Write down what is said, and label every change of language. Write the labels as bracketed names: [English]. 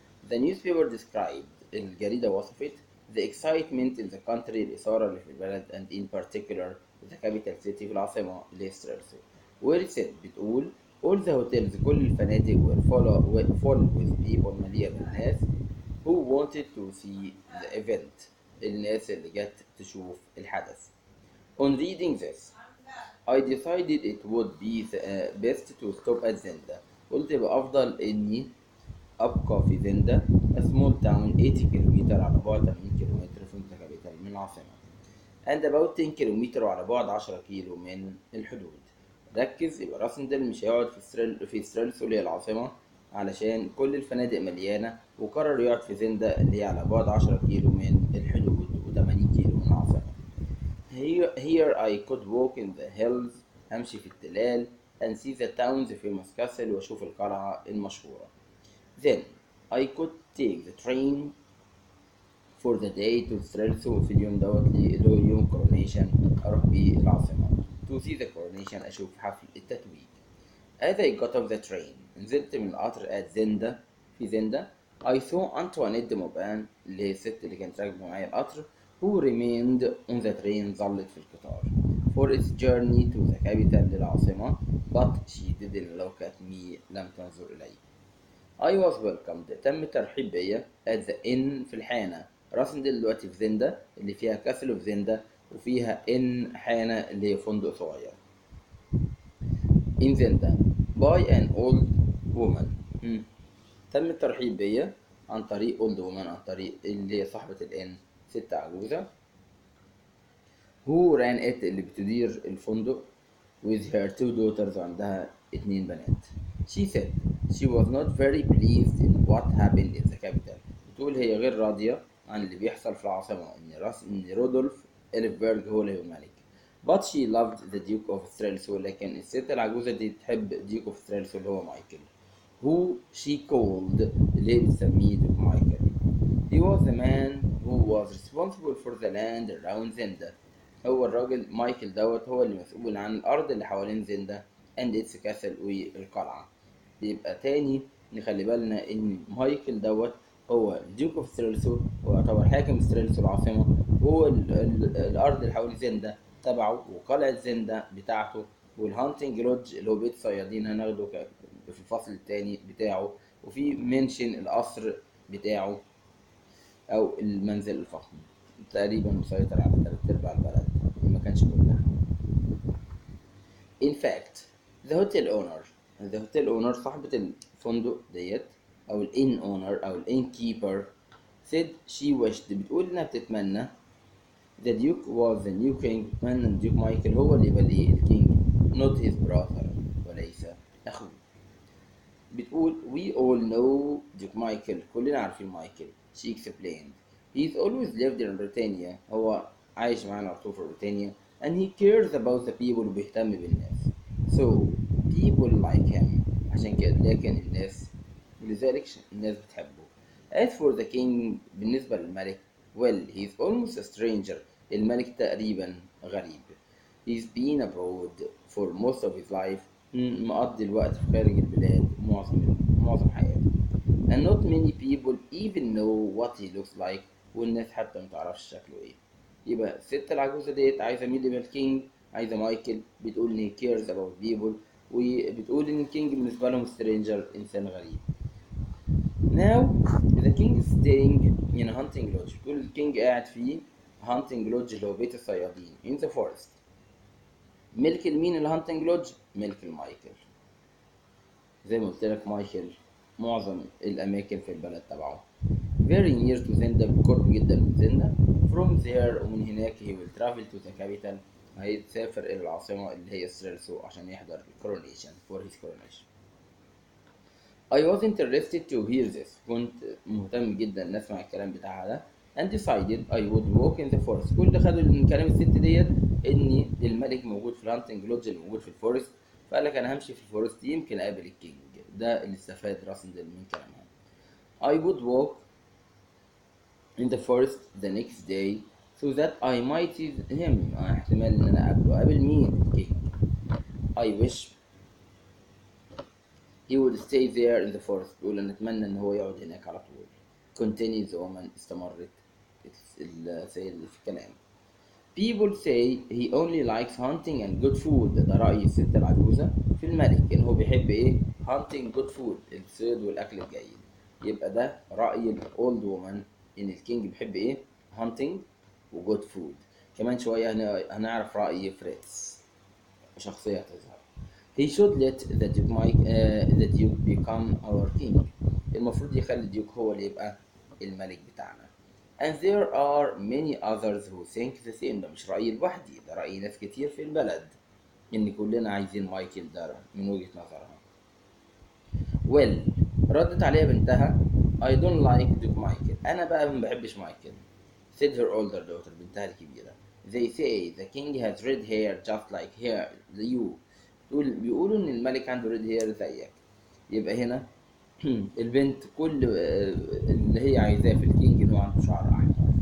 [English] The newspaper described [Arabic] الجريدة وصفت [English] the excitement in the country [Arabic] الإثارة اللي في البلد [English] and in particular the capital city [Arabic] في العاصمة اللي هي سترالسو [English] where it said [Arabic] بتقول [English] all the hotels [Arabic] كل الفنادق [English] were full with people [Arabic] مليئة بالناس [English] who wanted to see the event [Arabic] الناس اللي جت تشوف الحدث. [English] On reading this I decided it would be best to stop at Zenda. [Arabic] قلت يبقى أفضل إني أبقى في زندا [English] a small town [Arabic] 80 كيلومتر على بعد 80 كيلومتر [English] from the capital [Arabic] من العاصمة [English] and about [Arabic] 10 كيلومتر على بعد 10 كيلو من الحدود. ركز يبقى راسندل مش هيقعد في سترالسو اللي هي العاصمة علشان كل الفنادق مليانة، وقرر يقعد في زندا اللي هي على بعد 10 كيلو من الحدود و80 كيلو من العاصمة. [English] Here I could walk in the hills [Arabic] أمشي في التلال [English] and see the town's famous castle [Arabic] وأشوف القلعة المشهورة. [English] Then I could take the train for the day to سترالسو [Arabic] في اليوم دوت اللي هو يوم [English] coronation [Arabic] أروح بيه العاصمة [English] to see the coronation [Arabic] أشوف حفل التتويج. [English] As I got off the train [Arabic] نزلت من القطر [English] at Zenda في Zenda I saw Antoinette de Mauban [Arabic] اللي هي الست اللي كانت راكبة معايا القطر [English] who remained on the train [Arabic] ظلت في القطار [English] for its journey to the capital [Arabic] للعاصمة [English] but she didn't look at me [Arabic] لم تنظر إلي. [English] I was welcomed [Arabic] تم الترحيب بيا [English] at the inn [Arabic] في الحانة. راسندل دلوقتي في زندا اللي فيها كاسل في زندا وفيها inn حانة اللي هي فندق صغير in زندا [English] by an old woman. [Arabic] تم الترحيب بيا عن طريق [English] old woman [Arabic] عن طريق اللي هي صاحبة الإن ست عجوزة [English] who ran it [Arabic] اللي بتدير الفندق [English] with her 2 daughters [Arabic] وعندها 2 بنات. [English] She said she was not very pleased in what happened in the capital. [Arabic] بتقول هي غير راضية عن اللي بيحصل في العاصمة إن رودولف إلفبرغ هو اللي هو الملك. [English] But she loved the Duke of Strelso [Arabic] لكن الست العجوزة دي تحب Duke of Strelso اللي هو مايكل [English] who she called [Arabic] اللي هي بتسميه دوك مايكل. [English] He was the man who was responsible for the land around Zenda. [Arabic] هو الراجل مايكل دوت هو اللي مسؤول عن الأرض اللي حوالين زندا [English] and its castle [Arabic] والقلعة. يبقى تاني نخلي بالنا إن مايكل دوت هو الديوك اوف ستريلسو ويعتبر حاكم ستريلسو العاصمة، وهو الأرض اللي حوالين زندا تبعه وقلعة زندا بتاعته والهانتنج لودج اللي هو بيت صيادين هناخده في الفصل الثاني بتاعه، وفي منشن القصر بتاعه أو المنزل الفخم تقريبا مسيطر على 3/4 البلد ما كانش كلها. [English] In fact the hotel owner [Arabic] صاحبة الفندق ديت أو الإن owner أو الإن keeper [English] said she wished [Arabic] بتقول إنها بتتمنى [English] the duke was the new king [Arabic] بتتمنى الديوك مايكل هو اللي يبقى الكينج [English] not his brother [Arabic] وليس أخوه. بتقول [English] we all know [Arabic] Duke مايكل كلنا عارفين مايكل. [English] She explained he's always lived in Britannia [Arabic] هو عايش معانا على طول في بريطانيا [English] and he cares about the people [Arabic] وبيهتم بالناس [English] so people like him [Arabic] عشان كده لكن الناس لذلك الناس بتحبه. [English] As for the king [Arabic] بالنسبة للملك [English] well he's almost a stranger [Arabic] الملك تقريبا غريب. [English] He's been abroad for most of his life [Arabic] مقضي الوقت في خارج البلاد معظم حياته [English] and not many people even know what he looks like [Arabic] والناس حتى متعرفش شكله ايه. يبقى الست العجوزة ديت عايزة مين يبقى الكينج؟ عايزة مايكل. بتقول إن [English] he cares about people، [Arabic] وبتقول إن الكينج بالنسبة لهم stranger، إنسان غريب. [English] Now the king is staying in a hunting lodge. [Arabic] بتقول الكينج قاعد في hunting lodge اللي هو بيت الصيادين [English] in the forest. [Arabic] ملك المين الهانتنج لودج؟ ملك المايكل. زي ما قلت لك مايكل معظم الأماكن في البلد تبعه. [English] very near to [Arabic] زندا، بالقرب جدا من زندا. [English] from there، [Arabic] ومن هناك [English] he will travel to the capital، [Arabic] هيسافر إلى العاصمة اللي هي ستريلسو عشان يحضر [English] coronation for his coronation. I was interested to hear this. [Arabic] كنت مهتم جدا إن أسمع الكلام بتاعها ده. [English] and decided I would walk in the forest. [Arabic] كل ده خدوا من كلام الست ديت إن الملك موجود في الهانتنج لودج اللي موجود في الفورست، فقال لك أنا همشي في الفورست يمكن أقابل الكينج. ده اللي استفاد راسندل من كلامها. [English] I would walk in the forest the next day so that I might see him. [Arabic] احتمال إن أنا أقابل مين؟ الكينج. [English] I wish he would stay there in the forest. [Arabic] بيقول أنا أتمنى إن هو يقعد هناك على طول. [English] continues the woman، [Arabic] استمرت السيد في الكلام. [English] people say he only likes hunting and good food. [Arabic] ده رأي الست العجوزة في الملك إن هو بيحب إيه؟ [English] hunting good food، [Arabic] الصيد والأكل الجيد. يبقى ده رأي الأولد woman إن الكينج بيحب إيه؟ hunting و good food. كمان شوية هنعرف رأي فريتز، شخصية تظهر. [English] he should let the duke become our king. [Arabic] المفروض يخلي الديوك هو اللي يبقى الملك بتاعنا. [English] and there are many others who think the same. [Arabic] ده مش رأيي لوحدي، ده رأي ناس كتير في البلد إن كلنا عايزين مايكل ده من وجهة نظرها. [English] well، [Arabic] ردت عليها بنتها [English] I don't like Duke Michael. [Arabic] أنا بقى ما بحبش مايكل. [English] said her older daughter، [Arabic] بنتها الكبيرة. [English] they say the king has red hair just like you. [Arabic] بيقولوا إن الملك عنده [English] red hair [Arabic] زيك. يبقى هنا البنت كل اللي هي عايزاه في الكينج إنه عنده شعر أحمر.